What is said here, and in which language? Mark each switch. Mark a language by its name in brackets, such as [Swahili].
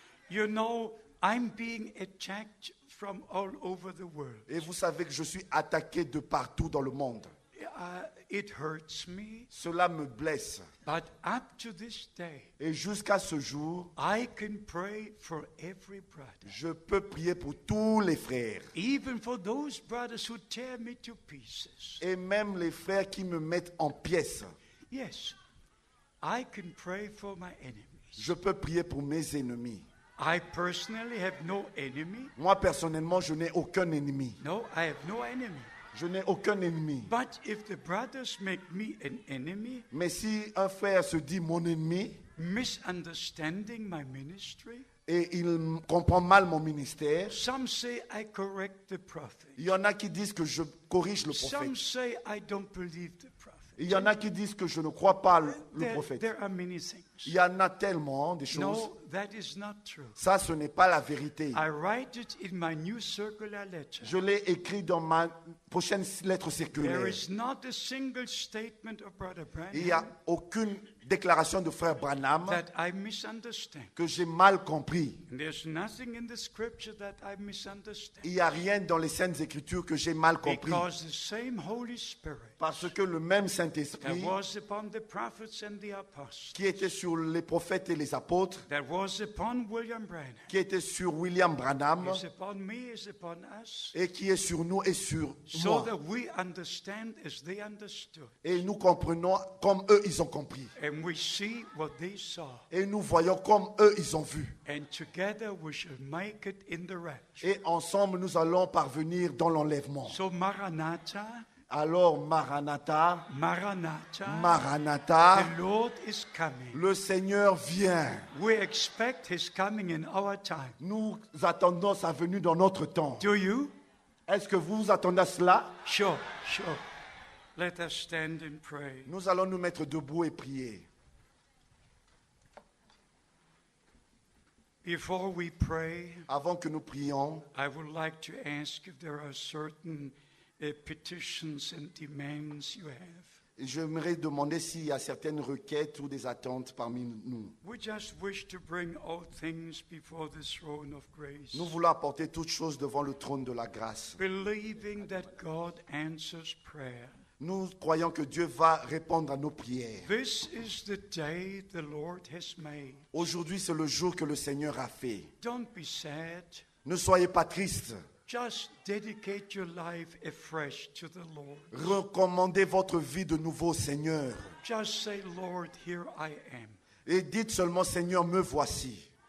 [English] You know, I'm being attacked from all over the world. [French] Et vous savez que je suis attaqué de partout dans le monde. [English] It hurts me, [French] Cela me blesse. [English] but up to this day, [French] Et jusqu'à ce jour, [English] I can pray for every brother, [French] je peux prier pour tous les frères. [English] even for those brothers who tear me to pieces. [French] Et même les frères qui me mettent en pièces. [English] Yes, I can pray for my enemies. [French] Je peux prier pour mes ennemis. [English] I personally have no enemy. [French] Moi, personnellement, je n'ai aucun ennemi. [English] No, I have no enemy. [French] Je n'ai aucun ennemi. [English] But if the brothers make me an enemy, [French] Mais si un frère se dit mon ennemi [English] misunderstanding my ministry, [French] et il comprend mal mon ministère, [English] some say I correct the prophet. [French] il y en a qui disent que je corrige le [English] Some [French] prophète. [English] say I don't believe the prophet. [French] Il y en a qui disent que je ne crois pas le [English] There, [French] prophète. [English] there are many things. [French] Il y en a tellement des choses. [English] No, that is not true. [French] Ça, ce n'est pas la vérité. [English] I write it in my new circular letter. [French] Je l'ai écrit dans ma prochaine lettre [English] There [French] circulaire. [English] is not a single statement of Brother [French] Il n'y a [English] Branham [French] aucune déclaration de frère Branham [English] that I misunderstand. [French] que j'ai mal compris. [English] And there's nothing in the scripture that I misunderstand. [French] Il n'y a rien dans les Saintes Écritures que j'ai mal compris. [English] Because the same Holy Spirit [French] Parce que le même [English] that [French] Saint-Esprit [English] was upon the prophets and the apostles, [French] qui était sur les prophètes et les apôtres, [English] that was upon William Branham, [French] qui était sur William Branham [English] is upon me, is upon us, [French] et qui est sur nous et sur [English] so [French] moi. [English] that we understand as they understood. [French] Et nous comprenons comme eux, ils ont compris. [English] And we see what they saw. [French] Et nous voyons comme eux, ils ont vu. [English] And together we shall make it in the rapture. [French] Et ensemble, nous allons parvenir dans l'enlèvement. [English] So Maranatha, [French] Alors, Maranatha, [English] Maranatha, [French] Maranatha, [English] the Lord is coming. [French] le Seigneur vient. [English] We expect His coming in our time. [French] Nous attendons sa venue dans notre temps. [English] Do you? [French] Est-ce que vous attendez à cela? [English] Sure. Let us stand and pray. [French] Nous allons nous mettre debout et prier. [English] Before we pray, [French] Avant que nous prions, [English] I would like to ask if there are certain petitions and demands you have. [French] j'aimerais demander s'il y a certaines requêtes ou des attentes parmi nous. [English] We just wish to bring all things before the throne of grace, [French] Nous voulons apporter toutes choses devant le trône de la grâce. [English] believing that God answers prayer. [French] Nous croyons que Dieu va répondre à nos prières. [English] This is the day the Lord has made. [French] Aujourd'hui, c'est le jour que le Seigneur a fait. [English] Don't be sad. [French] Ne soyez pas tristes. [English] Just dedicate your life afresh to the Lord. [French] Recommandez votre vie de nouveau au Seigneur. [English] Just say, Lord, here I am. [French] Et dites seulement, Seigneur, me voici.